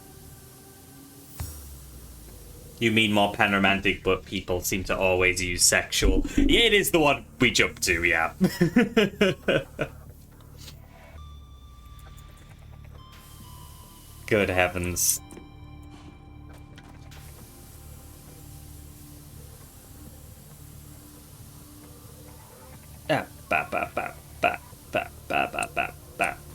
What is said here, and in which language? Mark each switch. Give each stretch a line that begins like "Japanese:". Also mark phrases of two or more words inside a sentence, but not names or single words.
English: You mean more panromantic, but people seem to always use sexual. Yeah, it is the one we jump to, yeah. Good heavens. Ah, ba ba ba ba ba ba ba ba ba.